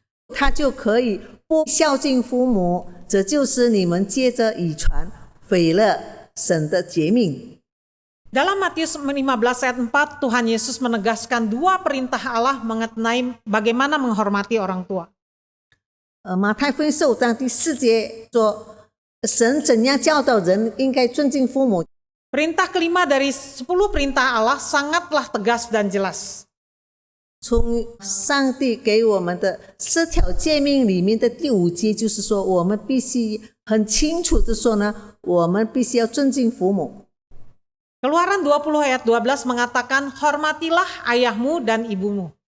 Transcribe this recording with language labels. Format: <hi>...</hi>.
<zh>他就可以不孝敬父母，这就是你们借着遗传毁了神的诫命。</zh> <id>Dalam Matius 15 ayat 4, Tuhan Yesus menegaskan dua perintah Allah mengenai bagaimana menghormati orang tua.</id> <zh>马太福音15章第4节说，神怎样教导人应该尊敬父母。</zh> <id>Perintah kelima dari 10 perintah Allah sangatlah tegas dan jelas.</id> <zh>从上帝给我们的10条诫命里面的第5节，就是说，我们必须很清楚的说呢，我们必须要尊敬父母。</zh> <id>Keluaran 20 ayat 12 mengatakan, "Hormatilah ayahmu dan ibumu."</id>